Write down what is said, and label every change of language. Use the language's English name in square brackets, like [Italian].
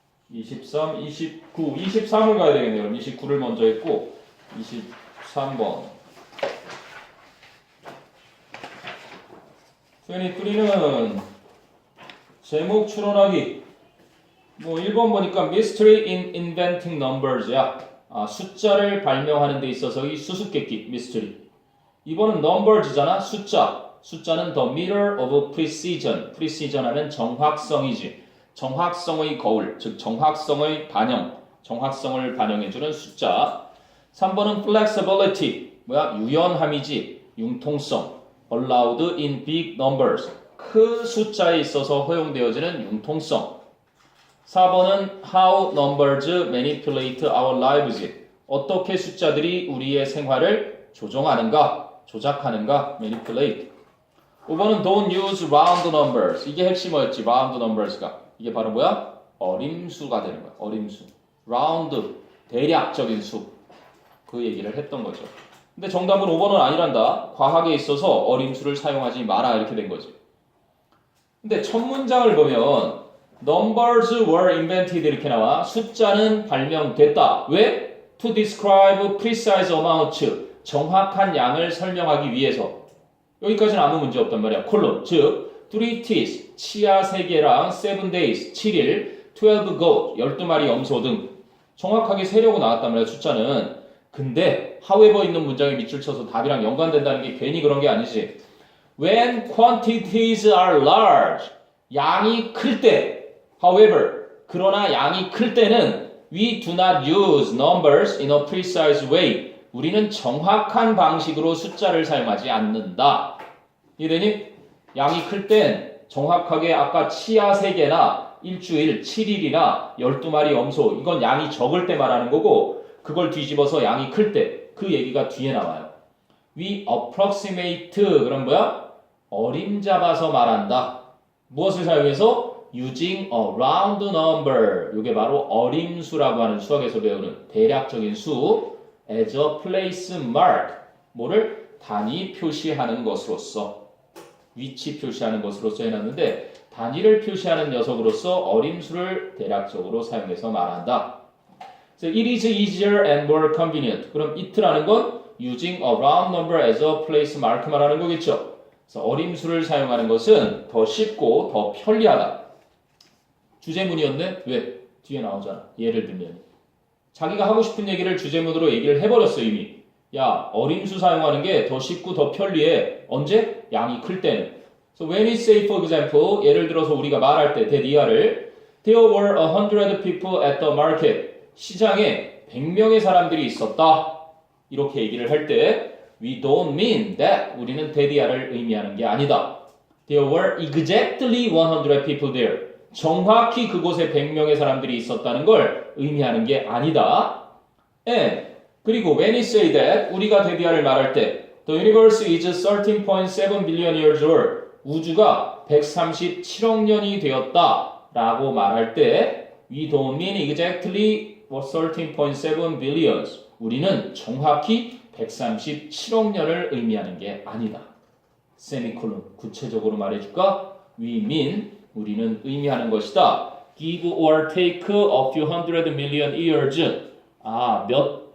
[Korean] 23, 29, 23을 가야 되겠네요. 그럼 29를 먼저 했고 23번 23는 제목 추론하기. 뭐 1번 보니까 [English] Mystery in Inventing Numbers야. [Korean] 숫자를 발명하는 데 있어서의 수수께끼, Mystery. 2번은 Numbers잖아, 숫자. 숫자는 [English] The Meter of Precision. [Korean] Precision 하면 정확성이지. 정확성의 거울, 즉 정확성의 반영, 정확성을 반영해주는 숫자. 3번은 Flexibility. 뭐야? 유연함이지. 융통성. [English] Allowed in big numbers. [Korean] 큰 숫자에 있어서 허용되어지는 융통성. 4번은 [English] How numbers manipulate our lives. [Korean] 어떻게 숫자들이 우리의 생활을 조종하는가, 조작하는가, manipulate. 5번은 [English] Don't use round numbers. [Korean] 이게 핵심어였지, round numbers가. 이게 바로 뭐야? 어림수가 되는 거야, 어림수. round, 대략적인 수. 그 얘기를 했던 거죠. 근데 정답은 5번은 아니란다. 과학에 있어서 어림수를 사용하지 마라 이렇게 된 거지. 근데 첫 문장을 보면 [English] Numbers were invented [Korean] 이렇게 나와. 숫자는 발명됐다. 왜? [English] To describe precise amounts. [Korean] 정확한 양을 설명하기 위해서. 여기까지는 아무 문제 없단 말이야. 콜론. 즉, [English] 3 teeth, [Korean] 치아 3개랑 [English] 7 days, [Korean] 7일, [English] 12 goat, [Korean] 12마리 염소 등 정확하게 세려고 나왔단 말이야, 숫자는. 근데 however 있는 문장에 밑줄 쳐서 답이랑 연관된다는 게 괜히 그런 게 아니지. [English] When quantities are large, [Korean] 양이 클 때, [English] however, [Korean] 그러나 양이 클 때는 [English] we do not use numbers in a precise way. [Korean] 우리는 정확한 방식으로 숫자를 사용하지 않는다. 이해되니? 양이 클 땐 정확하게 아까 치아 3개나 일주일, 7일이나 12마리 염소, 이건 양이 적을 때 말하는 거고 그걸 뒤집어서 양이 클 때, 그 얘기가 뒤에 나와요. [English] We approximate, [Korean] 그럼 뭐야? 어림잡아서 말한다. 무엇을 사용해서? [English] Using a round number. [Korean] 이게 바로 어림수라고 하는 수학에서 배우는 대략적인 수. [English] As a place mark. 뭐를? [Korean] 단위 표시하는 것으로서. 위치 표시하는 것으로서 해놨는데 단위를 표시하는 녀석으로서 어림수를 대략적으로 사용해서 말한다. [English] So it is easier and more convenient. [Korean] 그럼 [English] it라는 건 using a round number as a place mark [Korean] 말하는 거겠죠. 그래서 어림수를 사용하는 것은 더 쉽고 더 편리하다. 주제문이었네? 왜? 뒤에 나오잖아. 예를 들면 자기가 하고 싶은 얘기를 주제문으로 얘기를 해버렸어 이미. 야, 어림수 사용하는 게 더 쉽고 더 편리해. 언제? 양이 클 때는. [English] So when we say for example, [Korean] 예를 들어서 우리가 말할 때 대리아를 [English] There were 100 people at the market. [Korean] 시장에 100명의 사람들이 있었다. 이렇게 얘기를 할 때 [English] We don't mean that. [Korean] 우리는 대리아를 의미하는 게 아니다. [English] There were exactly 100 people there. [Korean] 정확히 그곳에 100명의 사람들이 있었다는 걸 의미하는 게 아니다. [English] And [Korean] 그리고 [English] when we say that, [Korean] 우리가 대디아를 말할 때 [English] The universe is 13.7 billion years old. [Korean] 우주가 137억 년이 되었다 라고 말할 때 [English] We don't mean exactly 13.7 billions. [Korean] 우리는 정확히 137억 년을 의미하는 게 아니다. 세미콜론. 구체적으로 말해줄까? [English] We mean, [Korean] 우리는 의미하는 것이다. [English] Give or take a few hundred million years. [Korean] 몇